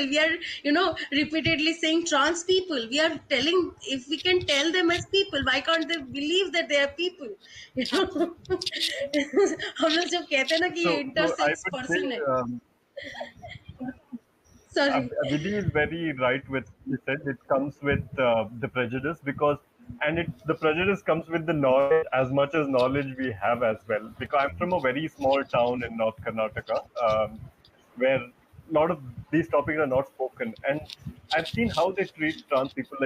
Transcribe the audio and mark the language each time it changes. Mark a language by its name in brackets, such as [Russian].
[English] We are repeatedly saying trans people. We are telling, if we can tell them as people, why can't they believe that they are people? [Hindi] हम लोग जब कहते हैं ना कि ये intersex person है. [English] Sorry. Vidhi is very right with what you said. It comes with the prejudice, because the prejudice comes with the knowledge, as much as knowledge we have as well. Because I'm from a very small town in North Karnataka, where a lot of these topics are not spoken, and I've seen how they treat trans people.